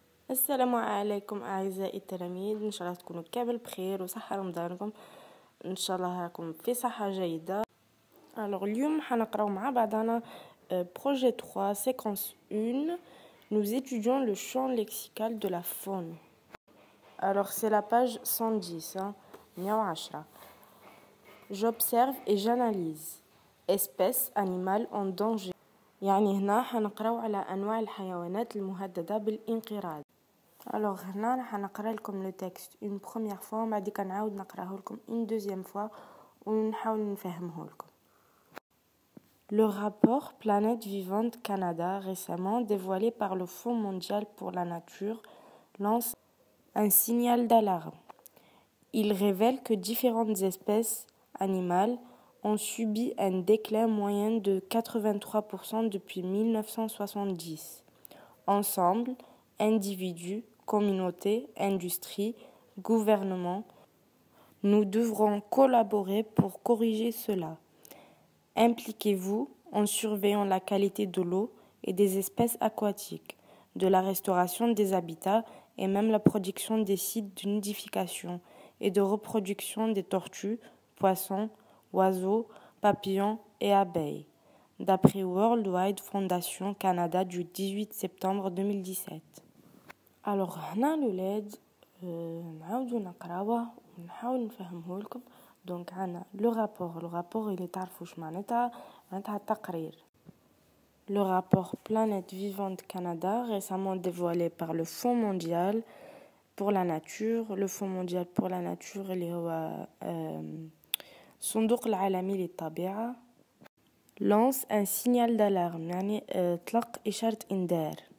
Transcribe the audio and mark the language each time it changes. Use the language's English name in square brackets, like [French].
[Arabic] السلام عليكم أعزائي التلاميذ، إن شاء الله تكونوا كامل بخير وصحة رمضانكم إن شاء الله راكم في صحة جيدة. اليوم حنقراو مع بعضنا [French] projet 3 séquence 1. Nous étudions le champ lexical de la faune. Alors c'est la page 110, 110. J'observe et j'analyse espèces animales en danger. [Arabic] يعني هنا حنقراو على أنواع الحيوانات المهددة بالانقراض. Alors هنا راح نقرا لكم [French] le texte une première fois [Arabic] وبعديك نعاود نقراه لكم [French] une deuxième fois [Arabic] ونحاول نفهمه لكم. [French] Le rapport Planète Vivante Canada récemment dévoilé par le Fonds mondial pour la nature lance un signal d'alarme. Il révèle que différentes espèces animales ont subi un déclin moyen de 83% depuis 1970. Ensemble, individus, communautés, industries, gouvernements, nous devrons collaborer pour corriger cela. Impliquez-vous en surveillant la qualité de l'eau et des espèces aquatiques, de la restauration des habitats et même la production des sites de nidification et de reproduction des tortues, poissons, oiseaux, papillons et abeilles, d'après World Wide Foundation Canada du 18 septembre 2017. [Arabic] Alors هنا الولاد نعاودو نقراوه ونحاول نفهمه لكم. دونك عنا [French] لو رابور [Arabic] اللي تعرفوا واش معناتها التقرير. [French] Le rapport Planète Vivante Canada récemment dévoilé par le Fonds mondial pour la nature. Le Fonds mondial pour la nature [Arabic] اللي هو الصندوق العالمي للطبيعة [French] lance un signal d'alarme [Arabic] يعني طلق إشارة إنذار.